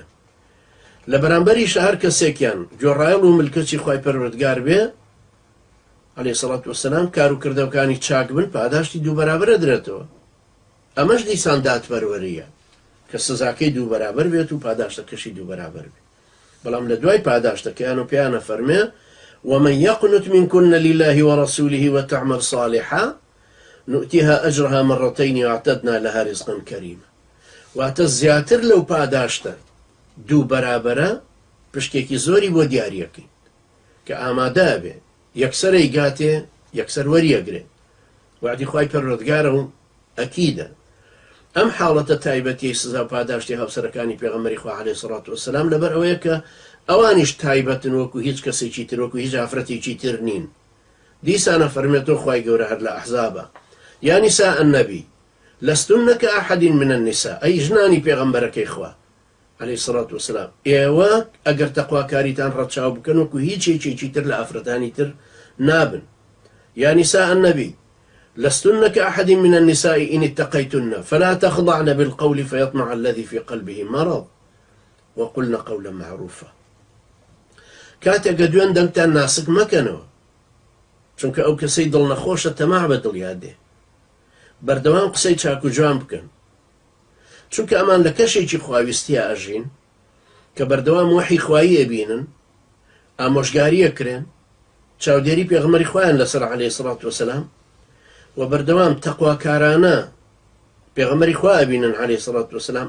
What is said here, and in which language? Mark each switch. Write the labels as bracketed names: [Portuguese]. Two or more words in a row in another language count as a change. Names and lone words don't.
[Central Kurdish] لە بەرامبەریشە هەر کەسێکیان گوێڕایەڵ و ملکەتی خوای پەروەردگار بێ [Arabic] عەلەیهی سەڵات وەسەلام [Central Kurdish] کار و کردەوەکانی چاک بن پاداشتی دوو بەرابەرە درێتەوە. ئەمەش دیسان دادپەروەریە کە سزاکەی دوو بەرابەر بێت و پاداشتەکەشی دوو بەرابەر بێت. بەڵام لە دوای پاداشتەکەیان و پێیانە فەرمێ: [Arabic] ومن يقنت منكن لله ورسوله وتعمل صالحا نؤتيها أجرها مرتين واعتدنا لها رزقا كريما. [Central Kurdish] واتە زیاتر لەو پاداشتە دوو بەرابەرە پشتێکی زۆری بۆ دیاریەکەین کە ئامادە بێ یەکسەرەی گاتێ یەکسەر وەریەگرێ. وعدی خوای پەروەردگارە و ئەکیدە. ئەم حاڵەتە تایبەتی سزا و پاداشتی هاوسەرەکانی پێغەمبەری خوا [Arabic] عەلەیهی سەڵات وەسەلام [Central Kurdish] لەبەر ئەوەیە کە ئەوانیش تایبەتن وەکو هیچ کەسێکی تر، وەکو هیچ ئافرەتێکی تر نین. دیسانە فەرمێتەوە خوای گەورە هەر لە ئەحزابە: [Arabic] يا نساء النبي لستن كأحد من النساء، أي [Central Kurdish] ژنانی پێغەمبەرەکەی خوا [Arabic] عەلەیهی سەڵات وەسەلام، [Central Kurdish] ئێوە ئەگەر تەقواکاریتان ڕەچاو بکەن وەکو هیچ یەکێکی تر لە ئافرەتانی تر نابن. [Arabic] يا نساء النبي لستن كأحد من النساء إن اتقيتن فلا تخضعن بالقول فيطمع الذي في قلبه مرض وقلن قولا معروفا. [Central Kurdish] كاتێک دوێن دەنگتان ناسک مەکەنەوە، چونکە ئەو کەسەی دڵ نەخۆشە تەماع بە دڵیا دێ. بەردەوام قسەی چاک و جوان بکەن، چونکە ئەمان لە کەشێکی خواویستیە ئەژین کە بەردەوام وحی خوایی ئەبینن، ئامۆژگاریە کرێن، چاودێری پێغەمبەری خوایان لەسەر [Arabic] عەلەیهی سەڵات وەسەلام، [Central Kurdish] و بەردەوام تەقواکارانە پێغەمبەری خوا ئەبینن [Arabic] عەلەیهی سەڵات وەسەلام.